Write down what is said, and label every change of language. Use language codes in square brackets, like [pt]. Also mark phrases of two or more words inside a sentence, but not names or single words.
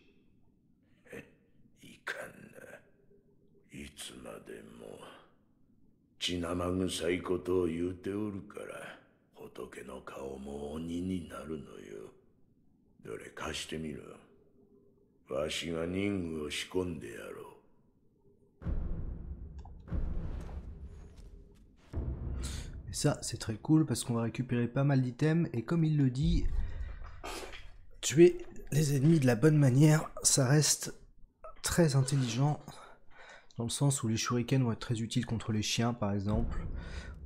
[ja] いかんな。いつまでも血生臭いことを言うておるから仏の顔も鬼になるのよ。どれ貸してみろ。わしが人具を仕込んでやろう。 [fr] Et ça, c'est très cool parce qu'on va récupérer pas mal d'items. Et comme il le dit, tuer les ennemis de la bonne manière, ça reste très intelligent. Dans le sens où les shurikens vont être très utiles contre les chiens, par exemple.